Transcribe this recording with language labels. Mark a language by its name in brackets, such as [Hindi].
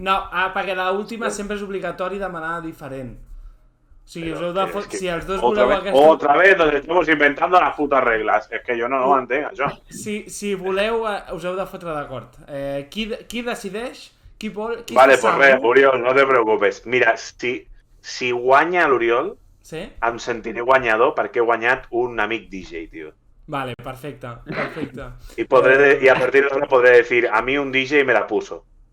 [Catalan] No, perquè l'última sempre és obligatori demanar diferent. O sigui, us heu de fotre... Si els dos voleu aquesta... [Spanish] Otra vez nos estamos inventando las putas reglas. [Catalan] Es que jo no ho entenc, això. Si voleu, us heu de fotre d'acord. Qui decideix? Qui vol? [Spanish] Vale, pues res, Oriol, no te preocupes. [Catalan] Mira, si guanya l'Oriol, em sentiré guanyador perquè he guanyat un amic DJ, tio. Vale, perfecte. [Spanish] Y a partir de ahora podré decir, a mí un DJ me la puso.